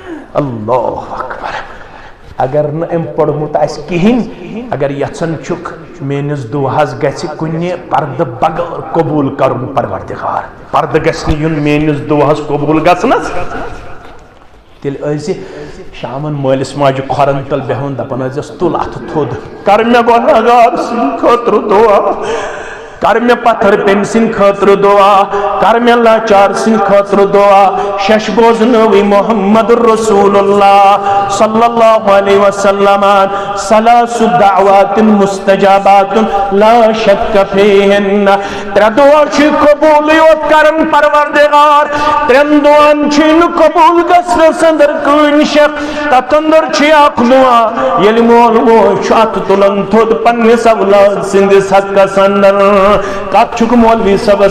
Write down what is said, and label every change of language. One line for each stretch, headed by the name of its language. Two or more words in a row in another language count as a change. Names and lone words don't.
Arabic: اللہ اکبر
Kashmiri: اگر نہ ام پڑھمت آس کہین اگر یژھان چھک میانس دعاس گژھِ کُنہِ پردٕ بغٲر قبوٗل کرُن پروردگار پردٕ گژھِ نہٕ یُن میانس دعاس قبوٗل گژھنس تیٚلہِ ٲسۍ شامن مٲلِس ماجہِ کھۄرن تل بیہُن دپان ٲسۍزٮ۪س تُل اتھٕ تھوٚد کر مےٚ گۄنہگار سٕنٛدِ خٲطرٕ دعا کر مےٚ پتھر پیٚمہِ سٕنٛدِ خٲطرٕ دعا کر مےٚ لاچار سٕنٛدِ خٲطرٕ دعا شش بوزنٲوٕے محمد
Arabic: رسول اللہ صلی اللہ علیہ وسلم ثلاث دعوات مستجابات لا شک فیہن
Kashmiri: ترٛےٚ دعا چھِ قبوٗلٕے یوت کرن پروردگار ترٛٮ۪ن دعاہن چھِ نہٕ قبوٗل گژھنس اندر کٕہٕنۍ شک تتھ اندر چھِ اکھ دعا ییٚلہِ مول موج چھُ اتھٕ تُلان تھوٚد پننِس اولاد سٕنٛدِس حقس اندر کت چھُکھ مولوی صٲبس